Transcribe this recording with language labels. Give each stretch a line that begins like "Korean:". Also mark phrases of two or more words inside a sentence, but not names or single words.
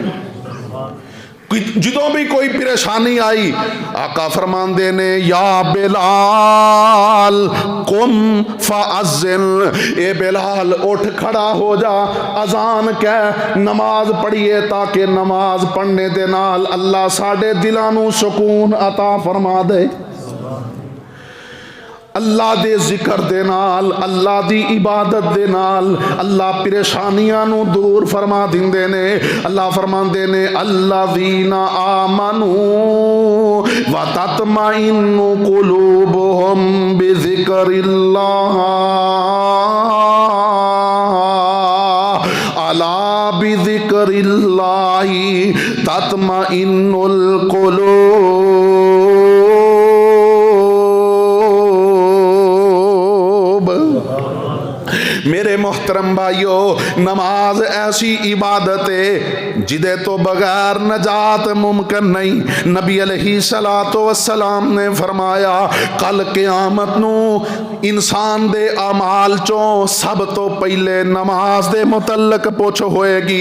Punjabi: ਜਿੱਦੋਂ ਭੀ ਕੋਈ ਪਰੇਸ਼ਾਨੀ ਆਈ ਆਕਾ ਫ਼ਰਮਾਂਦੇ ਨੇ
Arabic: يا بلال قم فأذن,
Punjabi: ਏ ਬਿਲਾਲ ਉੱਠ ਖੜ੍ਹਾ ਹੋ ਜਾ, ਅਜ਼ਾਨ ਕਹਿ, ਨਮਾਜ਼ ਪੜ੍ਹੀਏ ਤਾਕਿ ਨਮਾਜ਼ ਪੜ੍ਹਨੇ ਦੇ ਨਾਲ ਅੱਲਾਹ ਸਾਡੇ ਦਿਲਾਂ ਨੂੰ ਸੁਕੂਨ ਅਤਾ ਫ਼ਰਮਾ ਦੇ। ਅੱਲਾਹ ਦੇ ਜ਼ਿਕਰ ਦੇ ਨਾਲ, ਅੱਲਾਹ ਦੀ ਇਬਾਦਤ ਦੇ ਨਾਲ ਅੱਲਾਹ ਪਰੇਸ਼ਾਨੀਆਂ ਨੂੰ ਦੂਰ ਫ਼ਰਮਾ ਦਿੰਦੇ ਨੇ। ਅੱਲਾਹ ਫ਼ਰਮਾਂਦੇ ਨੇ
Arabic: الذين آمنوا وتطمئن قلوبهم بذكر الله ألا بذكر الله تطمئن القلوب.
Urdu: میرے محترم بھائیو، نماز ایسی عبادت ہے جدے تو بغیر نجات ممکن نہیں.
Punjabi: ਨਬੀ ਅਲੈਹਿੱਸਲਾਤੁ ਵੱਸਲਾਮ ਨੇ ਫ਼ਰਮਾਇਆ ਕੱਲ੍ਹ ਕਯਾਮਤ ਨੂੰ ਇਨਸਾਨ ਦੇ ਅਮਾਲ ਚੋਂ ਸਭ ਤੋਂ ਪਹਿਲੇ ਨਮਾਜ਼ ਦੇ ਮੁਤੱਲਿਕ ਪੁੱਛ ਹੋਏਗੀ।